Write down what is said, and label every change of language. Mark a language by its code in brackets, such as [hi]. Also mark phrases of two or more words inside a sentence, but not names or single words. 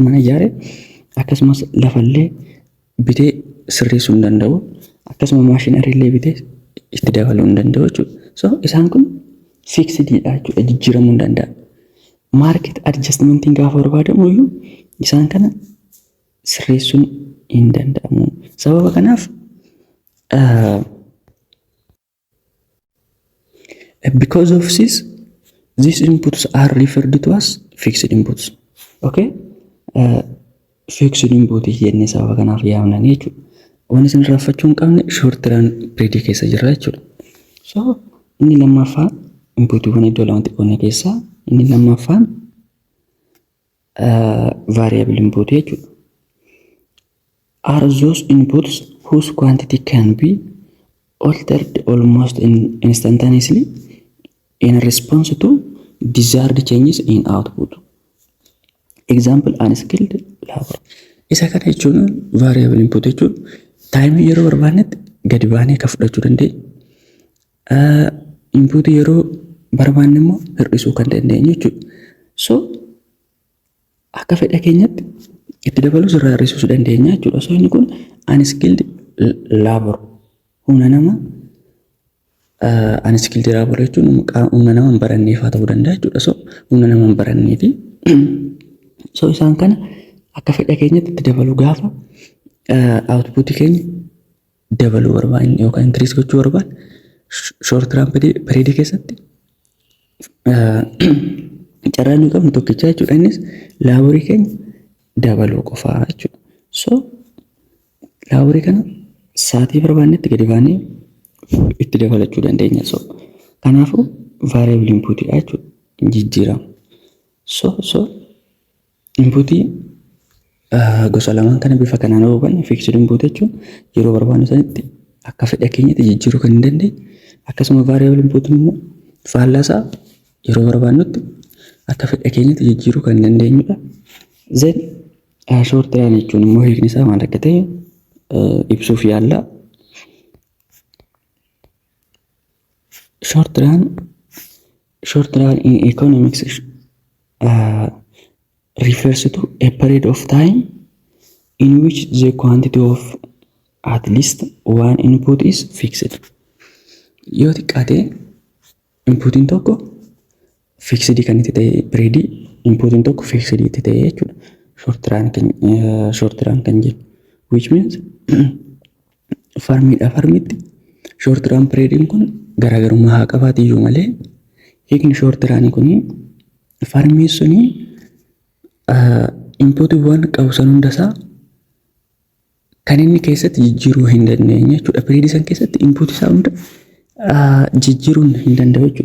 [om] Mana ijaaree akkasumas lafallee bitee sirreessuu hin danda'u. Akkasuma maashinarii illee bitee itti dabaluu hin danda'u jechuudha. So isaan kun fiksidiidha jechuudha. Jijjiiramuu hin danda'a. [en] Market adjustmentiin [om] gaafa barbaadamu iyyuu isaan kana sirreessuun hin danda'amu. Sababa kanaaf [en] because of this, these inputs are referred to as fixed inputs. [om] Okay? [en] Fixed input [om] jennee sababa kanaaf yaamnan jechuudha. Wanni isin raffachuu hin qabne [en] short run period [om] keessa jirra jechuudha. So inni lammaffaa inputiiwwan iddoo lamatti qoodne keessaa inni lammaffaan [en] variable input [om] jechuudha. [en] Are those inputs whose quantity can be altered almost instantaneously in response to desired changes in output. Example, unskilled labor. [om] Isa kana jechuun [en] variable input [om] jechuun taayimii yeroo barbaannetti gadi baanee akka fudhachuu dandeenya. Input yeroo barbaanne immoo hir'isuu kan dandeenyu jechuudha. So akka fedha keenyatti itti dabaluu irraa hir'isuu dandeenya jechuudha. So inni kun [en] unskilled labor [om] humna nama [en] unskilled labor [om] jechuun humna nama hin baranneefaa ta'uu danda'a jechuudha. So humna nama hin baranneefi so isaan kana akka fedha keenyatti itti dabaluu gaafa output keenya dabaluu barbaanne yookaan increase gochuu barbaanne [en] short run period [om] keessatti carraan nuyi qabnu tokkicha jechuudha. Innis laaborii keenya dabaluu qofaa jechuudha. So laaborii kana sa'aatii barbaannetti gadi baanee itti dabalachuu dandeenya. So kanaafuu [en] variable input [om] jechuudha. Jijjiiramu. So inputii gosa lamaan kana bifa kanaan hubanne [en] fixed input [om] jechuun yeroo barbaannu sanitti akka fedha keenyatti jijjiiruu kan hin dandeenye. Akkasuma [en] variable input [om] immoo faallaasaa yeroo barbaannutti akka fedha keenyatti jijjiiruu kan hin dandeenyudha. Then [en] short run [om] jechuun immoo hiikni isaa maal akka ta'e ibsuuf yaalla. [en] Short run in economics refers to a period of time in which the quantity of at least one input is fixed. [om] Yoo xiqqaate inputiin tokko fixed kan itti ta'e period inputiin tokko fixed itti ta'e jechuudha. [en] Short run [om] kan jedhu [en] which means [om] farmiitti [en] short run period [om] kun garaagarummaa haa qabaatu iyyuu malee hiikni [en] short run [om] kun farmii suni inputiiwwan qabu san hundasaa kan inni keessatti jijjiiruu hin dandeenye jechuudha. Period san keessatti input isaa hunda jijjiiruu hin danda'u jechuudha.